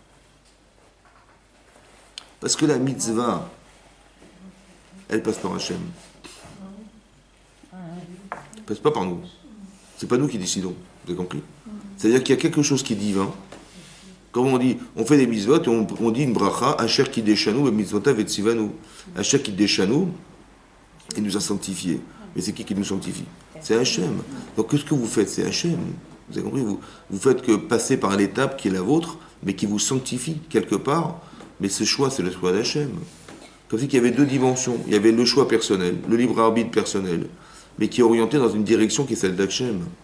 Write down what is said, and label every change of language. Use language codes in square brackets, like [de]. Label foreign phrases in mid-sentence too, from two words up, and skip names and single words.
[fr] Parce que la mitzvah, elle passe par Hachem. Elle passe pas par nous. C'est pas nous qui décidons. Vous avez compris? C'est-à-dire qu'il y a quelque chose qui est divin. Comme on dit, on fait des mitzvot et on dit une bracha, [he] אשר קידשנו את מצוותיו את ציוונו. אשר קידשנו, [fr] il nous a sanctifiés. Mais c'est qui nous sanctifie? C'est Hachem. Donc qu'est-ce que vous faites? C'est Hachem. Vous avez compris? Vous faites que passer par l'étape qui est la vôtre, mais qui vous sanctifie quelque part. Mais ce choix, c'est le choix d'Hachem. Comme si qu'il y avait deux dimensions. Il y avait le choix personnel, le libre arbitre personnel, mais qui est orienté dans une direction qui est celle d'Hachem.